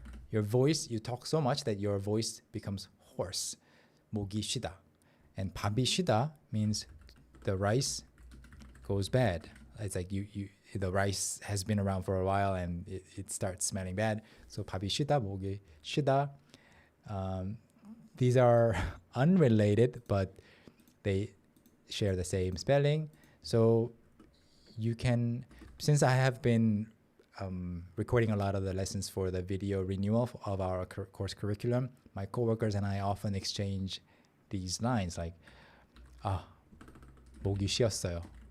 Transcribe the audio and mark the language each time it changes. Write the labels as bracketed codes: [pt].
[en] Your voice, you talk so much that your voice becomes hoarse. [ko] 목이 쉬다. [en] And [ko] 밥이 쉬다 [en] means the rice goes bad. It's like the rice has been around for a while and it starts smelling bad. [ko] So 밥이 쉬다, 목이 쉬다. [en] These are unrelated, but they share the same spelling. So you can, since I have been recording a lot of the lessons for the video renewal of our course curriculum, my coworkers and I often exchange these lines like, [ko] 목이 쉬었어요.